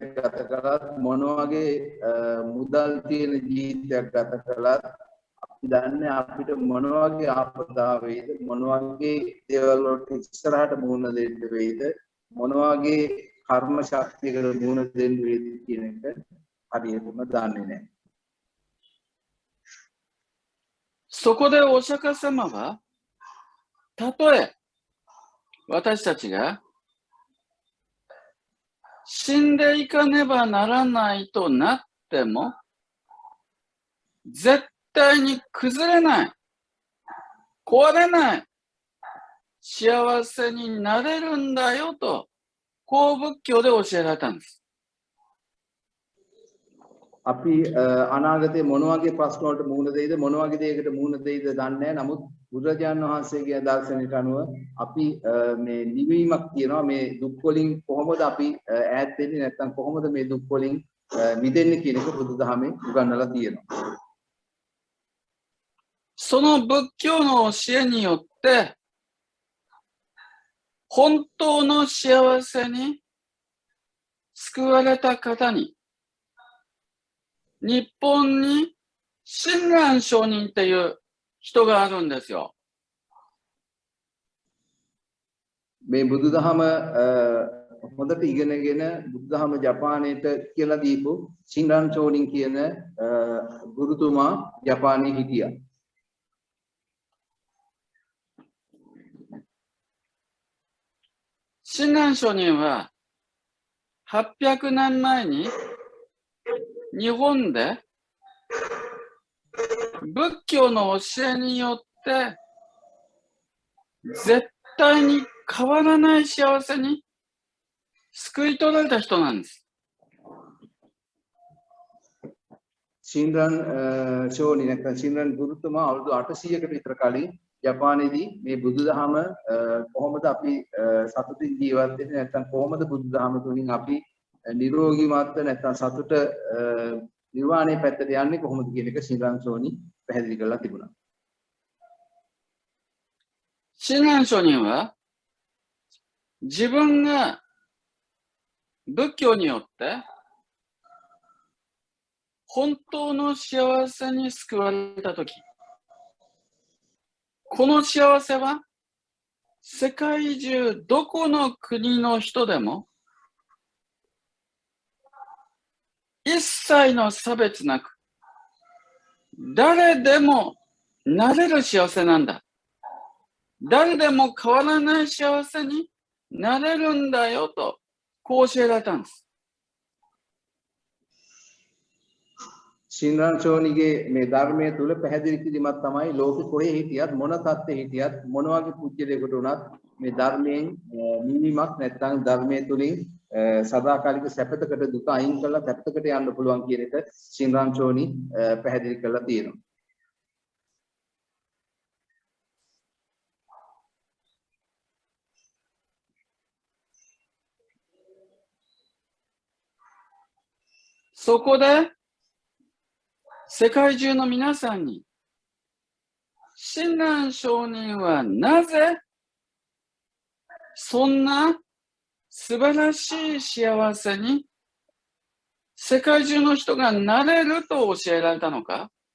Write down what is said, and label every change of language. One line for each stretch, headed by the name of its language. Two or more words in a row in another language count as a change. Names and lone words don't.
Sinhala: ගත කළත් මොන වගේ මුදල් තියෙන ජීවිතයක් ගත කළත් අපි දන්නේ අපිට මොන වගේ ආපදා වේද මොන වගේ දේවල් වලට ඉස්සරහට මුහුණ දෙන්න වේද මොන වගේ කර්ම ශක්තියකට මුහුණ දෙන්න වේද කියන එක හරියටම දන්නේ නැහැ.
Japanese: そこでお釈迦様は、たとえ私たちが死んでいかねばならないとなっても、絶対に崩れない、壊れない、幸せになれるんだよと、こう仏教で教えられたんです。
Sinhala: අපි අනාගතයේ මොන වගේ ප්‍රශ්න වලට මුහුණ දෙයිද මොන වගේ දෙයකට මුහුණ දෙයිද දන්නේ නැහැ. නමුත් බුදුරජාණන් වහන්සේගේ දර්ශනයට අනුව අපි මේ නිවීමක් කියනවා. මේ දුක් වලින් කොහොමද අපි ඈත් වෙන්නේ නැත්නම් කොහොමද මේ දුක් වලින් මිදෙන්නේ කියන එක බුදුදහමේ උගන්වලා තියෙනවා.
Japanese: その仏教の教えによって、本当の幸せに救われた方に、日本に親鸞上人っていう人があるんですよ。
Sinhala: මේ බුදුදහම හොඳට ඉගෙනගෙන බුදුදහම ජපානයේට කියලා දීපු සින්රන් චෝනින් කියන ගුරුතුමා ජපානයේ හිටියා.
Japanese: 親鸞上人は800年前に日本で仏教の教えによって絶対に変わらない幸せに救い取られた人なんです。
Sinhala: සින්රන් ෂෝනි නැත්නම් සින්රන් ගුරුතුමා අවුරුදු 800කට විතර කලින් ජපානයේදී මේ බුදුදහම කොහොමද අපි සතුටින් ජීවත් වෙන්නේ නැත්නම් කොහොමද බුදුදහම තුලින් අපි නිරෝගීමත්ව නැත්නම් සතුට නිර්වාණය පැත්තට යන්නේ කොහොමද කියන එක සින්රන් ෂෝනි පැහැදිලි කරලා තිබුණා.
Japanese: 親鸞上人は自分が仏教によって本当の幸せに救われたとき、この幸せは世界中どこの国の人でも一切の差別なく誰でもなれる幸せなんだ。誰でも変わらない幸せになれるんだよと、こう教えられたんです。
Sinhala: සින්රන් ෂෝනිගේ මේ ධර්මයේ තුල පැහැදිලි කිරීමක් තමයි ලෝකෙ කොහේ හිටියත් මොන තත්ත්වෙ හිටියත් මොන වගේ පුජ්‍යලයකට වුණත් මේ ධර්මයෙන් නිවීමක් නැත්නම් ධර්මයේ තුලින් සදාකාලික සැපතකට දුක අයින් කරලා සැපතකට යන්න පුළුවන් කියන එක සින්රන් ෂෝනි පැහැදිලි කරලා තියෙනවා.
Japanese: そこで世界中の皆さんに、親鸞上人はなぜそんな素晴らしい幸せに世界中の人がなれると教えられたのか、